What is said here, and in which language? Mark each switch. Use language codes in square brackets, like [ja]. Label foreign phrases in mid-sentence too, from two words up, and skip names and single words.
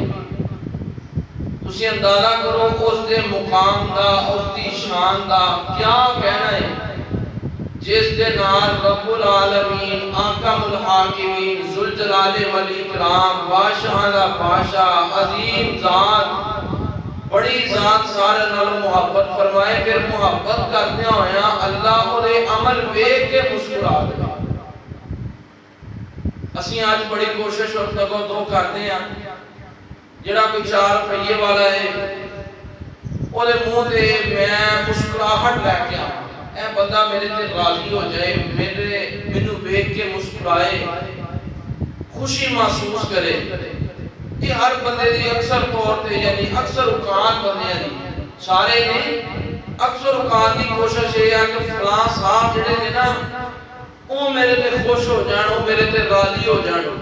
[pa] تسی اندازہ کرو اس دے مقام دا، اس دی شان دا کیا کہنا ہے جس دے نال رب العالمین، احکم الحاکمین، ذوالجلال والاکرام، بادشاہ دا بادشاہ، عظیم ذات، بڑی ذات سارے نال محبت فرمائے، پھر محبت کرتے ہویا اللہ دے عمل ویکھ کے مسکرا دے. اسی آج بڑی کوشش اور تگو دو [ur] کرتے ہیں، [pa] جڑا کوئی 4 پہیے والا ہے او دے منہ تے میں مسکراہٹ لے کے آواں، اے بندہ میرے تے راضی ہو جائے، مینوں ویکھ کے مسکرائے، خوشی محسوس کرے. یہ ہر بندے دی اکثر طور تے یعنی اکثر اوقات بندے دی، سارے نہیں، اکثر اوقات دی کوشش ہے کہ فلاں صاحب جڑے نے نا وہ میرے تے خوش ہو جان، وہ میرے تے راضی ہو جان.